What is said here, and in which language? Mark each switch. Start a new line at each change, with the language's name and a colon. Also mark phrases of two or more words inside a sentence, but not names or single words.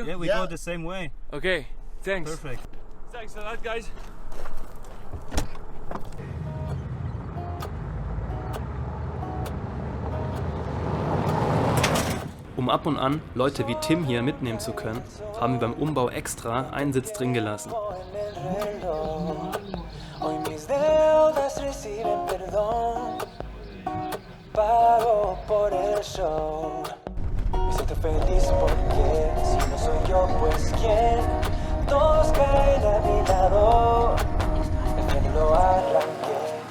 English: Yeah, we go the same way. Okay, thanks. Perfect. Thanks a lot, guys.
German: Um ab und an Leute wie Tim hier mitnehmen zu können, haben wir beim Umbau extra einen Sitz drin gelassen.
Spanish: Hoy mis deudas reciben perdón. Pago por el show. Me siento feliz porque si no soy yo, pues quién. Todos caen a mi lado. El tren lo arranqué.